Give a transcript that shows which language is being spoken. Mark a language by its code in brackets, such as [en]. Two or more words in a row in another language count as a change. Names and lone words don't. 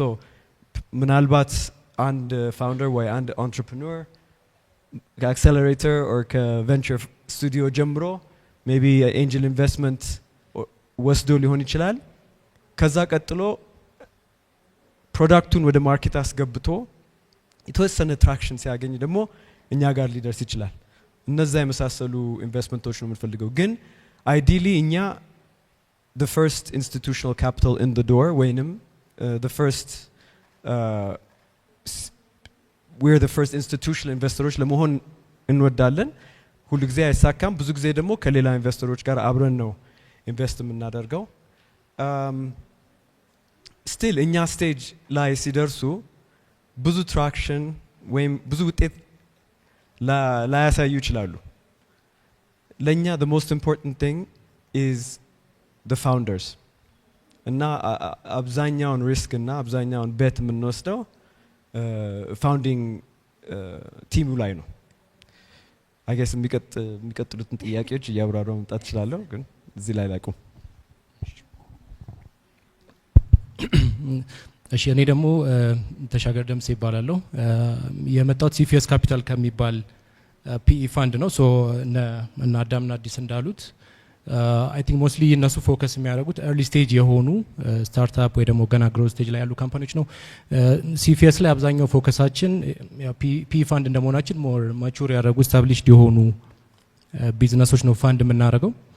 [am] ምናልባት አንድ ፋውንደር ወይ አንድ አንትረፕረነር ከአክሰለሬተር ኦር [en] venture studio [am] ጀምሮ [en] maybe angel investment [am] ወስዶ ሊሆን ይችላል። ከዛ ቀጥሎ ፕሮዳክቱን ወደ ማርኬት አስገብቶ የተወሰነ ትራክሽን ሲያገኝ ደግሞ እኛ ጋር ሊደርስ ይችላል። እነዛ የመሳሰሉ ኢንቨስትመንቶች ነው የምንፈልገው። ግን አይዲሊ እኛ [en] the first institutional capital in the door [am] ወይንም [en] we're the first institutional [am] ኢንቨስተሮች ለመሆን እንወዳለን። ሁሉ ጊዜ አይሳካም። ብዙ ጊዜ ደግሞ ከሌላ ኢንቨስተሮች ጋር አብረን ነው ኢንቨስት የምናደርገው። ስቲል እኛ ስቴጅ ላይ ሲደርሱ ብዙ ትራክሽን ወይም ብዙ ውጤት ላያሳዩ ይችላሉ። ለእኛ [en] the most important thing is the founders [am] እና አብዛኛውን ሪስክ እና አብዛኛውን ቤት የምንወስደው [en] founding team [am] ላይ ነው። አይገስ የሚቀጥሉትን ጥያቄዎች እያብራራሁ መምጣት እችላለሁ፣ ግን እዚህ ላይ ላቁም። እሺ እኔ ደግሞ ተሻገር ደምሴ ይባላለሁ። የመጣሁት ሲፊኤስ ካፒታል ከሚባል [en] PE fund [am] ነው። ሶ እና አዳምና አዲስ እንዳሉት [en] I think mostly [am] እነሱ ፎከስ የሚያደርጉት [en] early stage [am] የሆኑ ስታርታፕ ወይ ደግሞ ገና [en] growth stage [am] ላይ ያሉ ካምፓኒዎች ነው። ሲፊኤስ ላይ አብዛኛው ፎከሳችን [en] PE fund [am] እንደመሆናችን [en] more mature [am] ያደረጉ ስታብሊሽድ የሆኑ ቢዝነሶች ነው ፋንድ የምናደርገው።